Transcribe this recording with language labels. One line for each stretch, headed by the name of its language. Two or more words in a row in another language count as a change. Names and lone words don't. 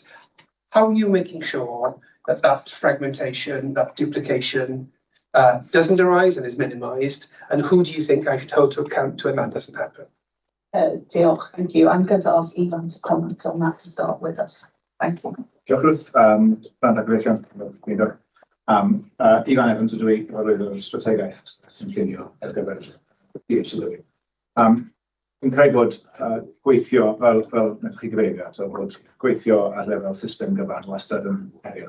English: How are you making sure that fragmentation, that duplication doesn't arise and is minimised? And who do you think I should hold to account when that doesn't happen? Diolch, thank you. I'm going to ask Ivan to comment on that to start with us. Thank you.
Welsh: Diolch, Ruth. Ivan Evans ydw i, roedd yr strategaeth sy'n llunio ar gyfer DHCW. Fi'n credu bod gweithio, fel wnaethoch chi gyfeirio at, bod gweithio ar lefel system gyfan wastad yn heriol.